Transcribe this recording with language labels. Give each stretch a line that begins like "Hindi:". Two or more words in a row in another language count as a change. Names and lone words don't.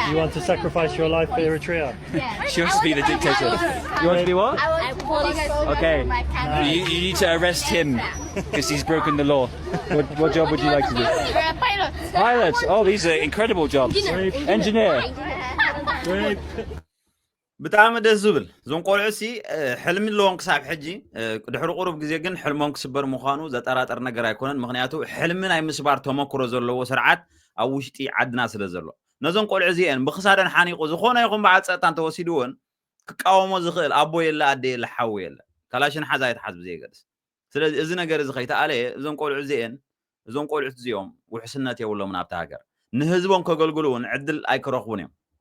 English: You want to sacrifice your life for Eritrea? Yeah. She wants to be the dictator. You want to be what? I want to police Okay. my country. You need to arrest him because he's broken the law. What job would you like to do? You're a pilot. Pilot. Oh, these are incredible jobs. Engineer.
Tigrinya: ብጣዕሚ ደስ ዝብል ዞም ቆልዑሲ ሕልሚ ኣለዎም ክሳብ ሕጂ ድሕሪ ቁሩብ ግዜ ግን ሕልሞም ክስበር ምዃኑ ዘጠራጠር ነገር ኣይኮነን ምክንያቱ ሕልሚ ናይ ምስባር ተመክሮ ዘለዎ ስርዓት ኣብ ውሽጢ ዓድና ስለ ዘሎ ነዞም ቆልዑ እዚአን ብክሳደን ሓኒቑ ዝኾነ ይኹን በዓል ፀጥታ እንተወሲድዎን ክቃወሞ ዝኽእል ኣቦ የለ ኣደ የለ ሓዊ የለ ካላሽን ሓዛ ይትሓዝ ብዘይገድስ ስለዚ እዚ ነገር እዚ ከይተኣለየ እዞም ቆልዑ እዚአን እዞም ቆልዑት እዚኦም ውሕስነት የብሎምን ኣብቲ ሃገር ንህዝቦም ከገልግሉ እውን ዕድል ኣይክረኽቡን እዮም